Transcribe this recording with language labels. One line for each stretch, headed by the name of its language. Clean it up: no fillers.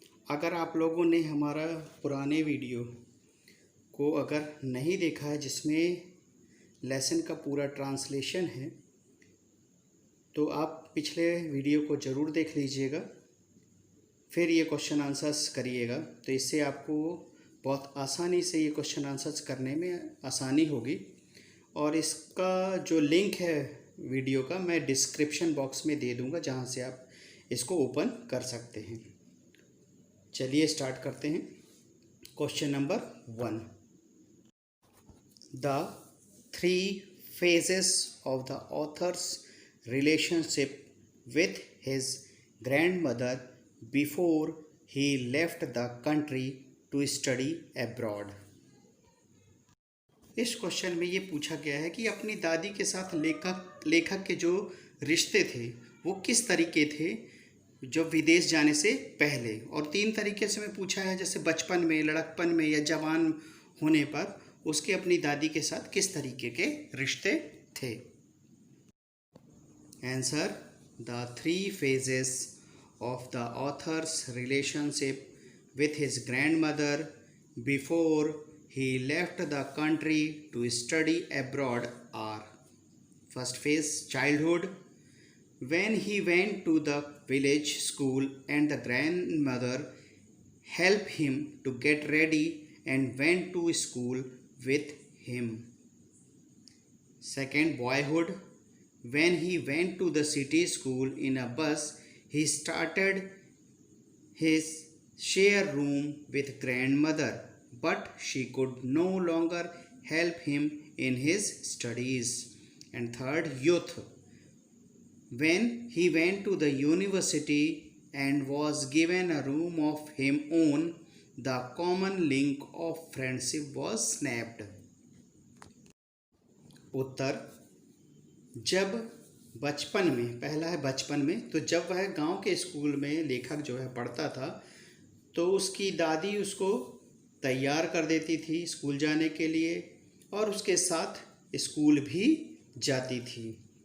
Hindi: अगर आप लोगों ने हमारा पुराने वीडियो को अगर नहीं देखा है जिसमें लेसन का पूरा ट्रांसलेशन है तो आप पिछले वीडियो को ज़रूर देख लीजिएगा, फिर ये क्वेश्चन आंसर्स करिएगा। तो इससे आपको बहुत आसानी से ये क्वेश्चन आंसर्स करने में आसानी होगी। और इसका जो लिंक है वीडियो का मैं डिस्क्रिप्शन बॉक्स में दे दूंगा, जहां से आप इसको ओपन कर सकते हैं। चलिए स्टार्ट करते हैं।
English: Question number 1 the 3 phases of the author's relationship with his grandmother before he left the country to study abroad।
Hindi: इस क्वेश्चन में ये पूछा गया है कि अपनी दादी के साथ लेखक के जो रिश्ते थे वो किस तरीके थे जो विदेश जाने से पहले। और 3 तरीके से मैं पूछा है, जैसे बचपन में, लड़कपन में या जवान होने पर उसके अपनी दादी के साथ किस तरीके के रिश्ते थे।
English: Answer the 3 phases of the author's relationship with his grandmother before he left the country to study abroad are: first phase, childhood, when he went to the village school and the grandmother helped him to get ready and went to school with him. Second, boyhood, when he went to the city school in a bus, he started his share room with grandmother, but she could no longer help him in his studies. And third, youth, when he went to the university and was given a room of his own, the common link of friendship was snapped.
Hindi: उत्तर, जब बचपन में, पहला है बचपन में, तो जब वह गांव के स्कूल में लेखक जो है पढ़ता था तो उसकी दादी उसको तैयार कर देती थी स्कूल जाने के लिए और उसके साथ स्कूल भी जाती थी।